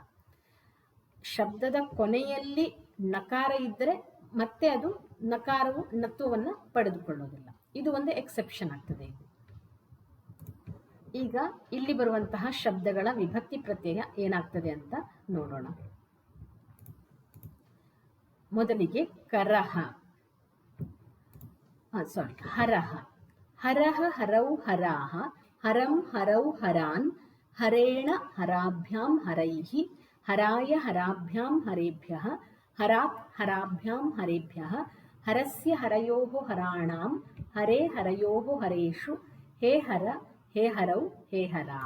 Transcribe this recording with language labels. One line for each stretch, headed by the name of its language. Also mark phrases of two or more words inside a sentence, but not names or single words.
Kannada: ಶಬ್ದದ ಕೊನೆಯಲ್ಲಿ ನಕಾರ ಇದ್ದರೆ ಮತ್ತೆ ಅದು ನಕಾರವು ನತ್ವವನ್ನು ಪಡೆದುಕೊಳ್ಳೋದಿಲ್ಲ. ಇದು ಒಂದು ಎಕ್ಸೆಪ್ಷನ್ ಆಗ್ತದೆ. ಈಗ ಇಲ್ಲಿ ಬರುವಂತಹ ಶಬ್ದಗಳ ವಿಭಕ್ತಿ ಪ್ರತ್ಯಯ ಏನಾಗ್ತದೆ ಅಂತ ನೋಡೋಣ. ಮೊದಲಿಗೆ ಕರಹ, ಹರಹ.
Sanskrit: ಹರಹ ಹರೌ ಹರಾಹ, ಹರಂ ಹರೌ ಹರಾನ್, ಹರೇಣ ಹರಾಭ್ಯಾಂ ಹರೈಃ, ಹರಾಯ ಹರಾಭ್ಯಾಂ ಹರೇಭ್ಯಃ, ಹರಾತ್ ಹರಾಭ್ಯಾಂ ಹರೇಭ್ಯಃ, ಹರಸ್ಯ ಹರಯೋಃ ಹರಾಣಾಂ, ಹರೇ ಹರಯೋಃ ಹರೇಷು, ಹೇ ಹರ ಹೇ ಹರೌ ಹೇ ಹರಾಹ.